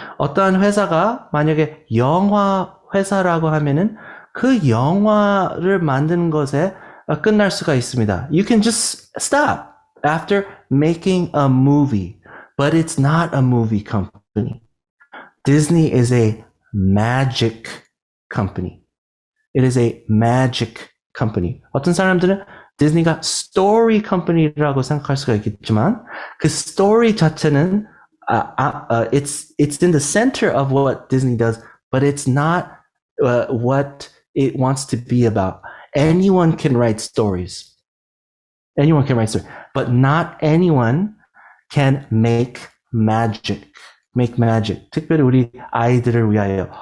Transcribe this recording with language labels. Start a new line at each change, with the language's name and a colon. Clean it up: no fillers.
Korean: 어떠한 회사가 만약에 영화 회사라고 하면은 그 영화를 만드는 것에 끝날 수가 있습니다.
English: You can just stop after making a movie, but it's not a movie company. Disney is a magic company. It is a magic company.
Korean: 어떤 사람들은 디즈니가 story company라고 생각할 수가 있겠지만 그 story 자체는
English: it's in the center of what Disney does, but it's not what it wants to be about. Anyone can write stories. But not anyone can make magic.
Korean: 특별히 우리 아이들을 위하여.